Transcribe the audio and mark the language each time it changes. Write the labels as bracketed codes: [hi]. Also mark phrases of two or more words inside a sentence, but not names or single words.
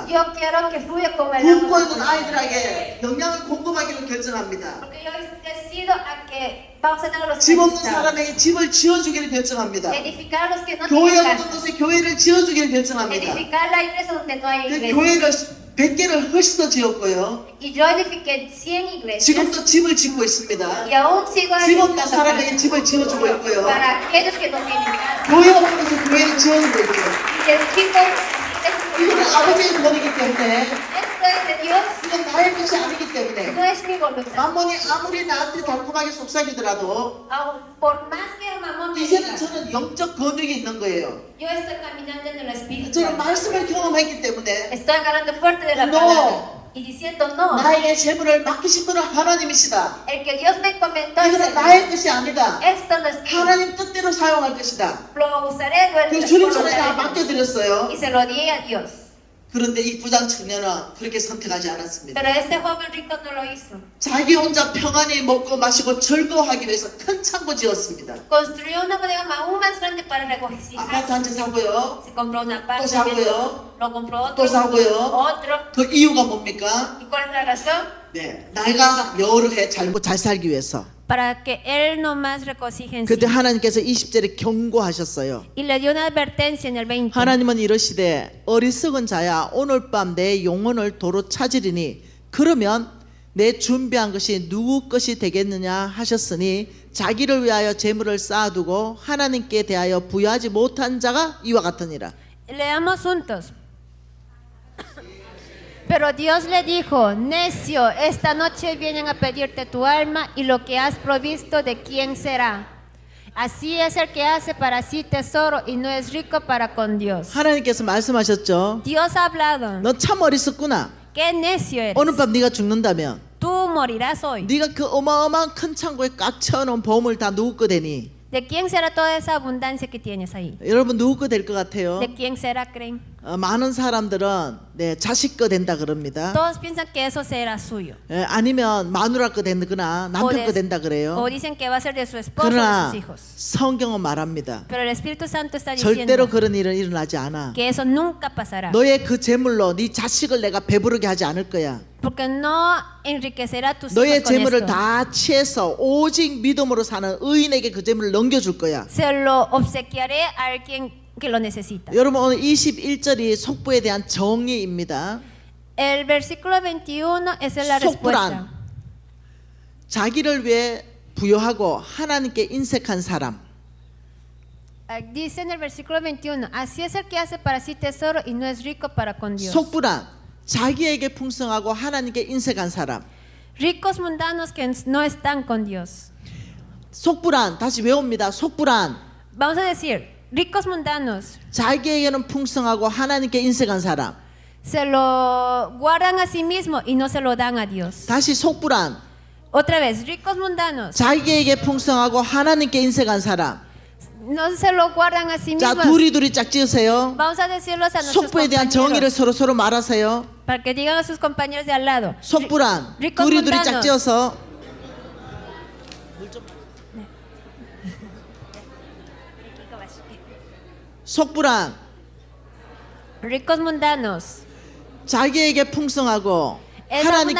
[es] Yo quiero que fluya como el agua. [ko] 굶고 있는 아이들에게 영양을 공급하기로 결정합니다. [es] Porque yo decido a que vamos a tener los [ko] 집 없는 [es] necesitados. [ko] 사람에게 집을 지어주기를 결정합니다. [es] Edificar a los que no [ko] 교회 [es] tienen [ko] 없는 [es] casa. [ko] 곳에 교회를 지어주기를 결정합니다. [es] Edificar la iglesia donde no hay [ko] 그 [es] iglesia. [ko] 교회를 100개를 훨씬 더 지었고요. [es] Y yo edifiqué 100 iglesias. [ko] 지금도 집을 짓고 있습니다. [es] Y aún sigo [ko] 집 없는 [es] edificando [ko] 사람에게 [es] casas [ko] 집을 지어주고 있고요. [es] para aquellos que no tienen casa. [ko] 교회 없는 곳에 교회를 지어주고 있고요. [es] Y edifico [ko] 이거는 아버지의 권이기 때문에 [es] esto es de Dios, [ko] 이건 나의 것이 아니기 때문에 [es] no es mi voluntad. [ko] 만몬이 아무리 나한테 달콤하게 속삭이더라도 [es] Aún por más que el mamón me [ko] 이제는 [es] diga, [ko] 저는 영적 권력이 있는 거예요. [es] yo estoy caminando en el espíritu. [ko] 저는 말씀을 경험했기 때문에 [es] Estoy agarrando fuerte de la No. palabra y diciendo no. [ko] 나에게 재물을 맡기신 분은 하나님이시다. [es] El que Dios me comentó es [ko] 이거는 [es] el [ko] 나의 것이 아니다. [es] esto no es mío. [ko] 하나님 뜻대로 사용할 것이다. [es] Lo usaré [ko] 그래서 [es] por [ko] 주님 [es] lo [ko] 손에 다 [es] daré. [ko] 맡겨드렸어요. [es] Y se lo di a Dios. [ko] 그런데 이 부장 청년은 그렇게 선택하지 않았습니다. [es] Pero este joven rico no lo hizo. [ko] 자기 혼자 평안히 먹고 마시고 즐거워하기 위해서 큰 창고 지었습니다. [es] Construyó una bodega aún más grande para [ko] 아파트 [es] regocijarse. [ko] 한 채 사고요. [es] Se compró una parte, [ko] 또 사고요. [es] lo compró [ko] 또 [es] otro, [ko] 사고요. [es] otro. [ko] 그 이유가 뭡니까? [es] ¿Y cuál es la razón? [ko] 네, 내가 여러 해 잘 살기 위해서. [es] Para que él no más regocije en sí. [ko] 그때 하나님께서 20절에 경고하셨어요. [es] Y le dio una advertencia en el 20. [ko] 하나님은 이러시되 어리석은 자야 오늘 밤 내 영혼을 도로 찾으리니 그러면 내 준비한 것이 누구 것이 되겠느냐 하셨으니 자기를 위하여 재물을 쌓아두고 하나님께 대하여 부여하지 못한 자가 이와 같으니라. [es] Leamos juntos. Pero Dios le dijo, necio, esta noche vienen a pedirte tu alma y lo que has provisto de quién será. Así es el que hace para sí tesoro y no es rico para con Dios. [ko] 하나님께서 말씀하셨죠. [es] Dios ha hablado. [ko] 너 참 어리석구나. [es] Qué necio eres. [ko] 오늘 밤 네가 죽는다면 [es] Tú morirás hoy. [ko] 네가 그 어마어마한 큰 창고에 꽉 채워놓은 보물 다 누구 거 되니? [es] ¿De quién será toda esa abundancia que tienes ahí? [ko] 여러분 누구 거 될 것 같아요? [es] ¿De quién será, creen? [ko] 많은 사람들은 네, 자식 거 된다 그럽니다. [es] Todos piensan que eso será suyo. [ko] 아니면 마누라 거 된거나 남편 거 된다 그래요. [es] O dicen que va a ser de su esposo o de [ko] 그러나 [es] sus hijos. [ko] 성경은 말합니다. [es] Pero el Espíritu Santo está [ko] 절대로 [es] diciendo [ko] 그런 일은 일어나지 않아. [es] que eso nunca pasará. [ko] 너의 그 재물로 네 자식을 내가 배부르게 하지 않을 거야. [es] Porque no enriquecerá tus [ko] 너의 [es] hijos con [ko] 재물을 [es] esto. [ko] 다 취해서 오직 믿음으로 사는 의인에게 그 재물을 넘겨줄 거야. [es] Se lo obsequiaré a alguien que lo necesita. [ko] 여러분 오늘 21절이 속부에 대한 정의입니다. [es] El versículo 21 esa es la respuesta. [ko] 속부란 자기를 위해 부여하고 하나님께 인색한 사람. [es] Dice en el versículo 21, así es el que hace para sí tesoro y no es rico para con Dios. [ko] 속불안, 자기에게 풍성하고 하나님께 인색한 사람. [es] Ricos mundanos que no están con Dios. [ko] 속불안, 다시 외웁니다. 속불안, [es] Vamos a decir, ricos mundanos [ko] 자기에게는 풍성하고 하나님께 인색한 사람. [es] se lo guardan a sí mismo y no se lo dan a Dios. [ko] 다시 속불안, [es] Otra vez, ricos mundanos [ko] 자기에게 풍성하고 하나님께 인색한 사람. [es] no se lo guardan a sí [ko] 자, [es] mismos. [ko] 둘이 짝 지으세요. [es] Vamos a decirlos a nuestros [ko] 속부에 대한 정의를 [es] compañeros [ko] 서로 말하세요. [es] para que digan a sus compañeros de al lado. [ko] 속불안, [es] ricos [ko] 둘이 [es] mundanos. [ko] 짝 지어서 속불안, [es] Ricos mundanos [ko] 자기에게 풍성하고 [es] es [ko] 하나님께